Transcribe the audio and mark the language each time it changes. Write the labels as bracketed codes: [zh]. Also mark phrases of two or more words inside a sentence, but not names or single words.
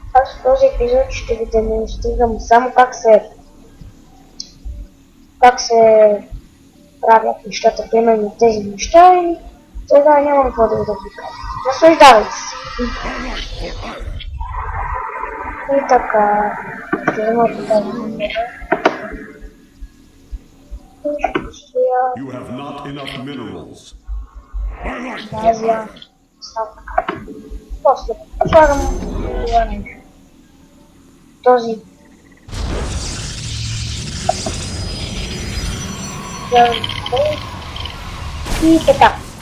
[bg] Аз в този епизод ще ви демонстрирам само как се правят нещата, примерно тези неща и сега нямам какво да ви кажа. Наслаждавайте се! И така, ще взема от тази номера. [en] You have not enough minerals. [bg] Азия. После слагам това нещо. Този. И така.